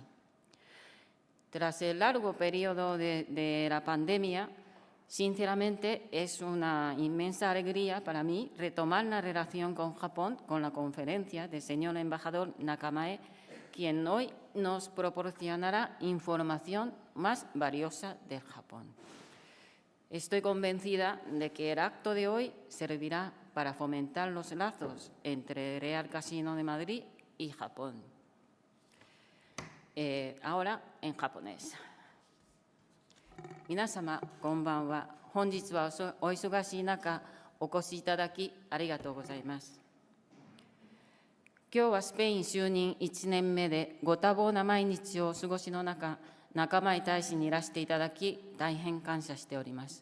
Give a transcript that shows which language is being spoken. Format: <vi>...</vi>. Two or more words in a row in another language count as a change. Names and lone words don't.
<es>Tras el largo periodo de la pandemia, sinceramente es una inmensa alegría para mí retomar la relación con Japón con la conferencia del señor embajador Nakamae, quien hoy nos proporcionará información más valiosa del Japón. Estoy convencida de que el acto de hoy servirá para fomentar los lazos entre el Real Casino de Madrid y Japón. Ahora en japonés.</es> <ja>皆様こんばんは。本日はお忙しい中お越しいただきありがとうございます。今日はスペイン就任1年目でご多忙な毎日をお過ごしの中、仲間大使にいらしていただき大変感謝しております。</ja>